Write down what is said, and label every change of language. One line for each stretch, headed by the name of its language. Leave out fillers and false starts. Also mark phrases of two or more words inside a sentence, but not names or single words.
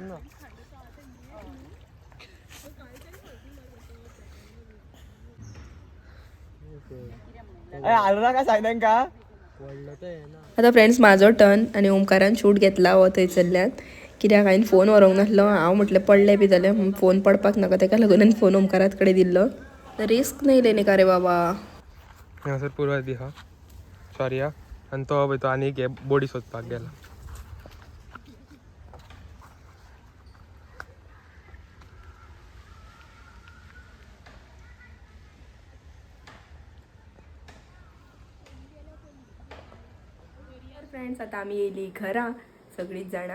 Konkani: आता फ्रेंड्स माझो टर्न आणि ओमकारान शूट घेतला हो थंय चल्ल्यान. कित्याक हांवें फोन व्हरोंक नासलो. हांव म्हटलें पडलें बी जाल्यार फोन पडपाक नाका, तेका लागून हांवें फोन ओमकारात कडेन दिल्लो.
Hindi: रिस्क नाही लेने का रे बाबा.
Konkani: सर पूर्वा दी हा सॉरी हा. आणि तो आनी एक बोडी सोदपाक गेला. फ्रेंड्स आता आम्ही येयली घरा सगळीच जाणां.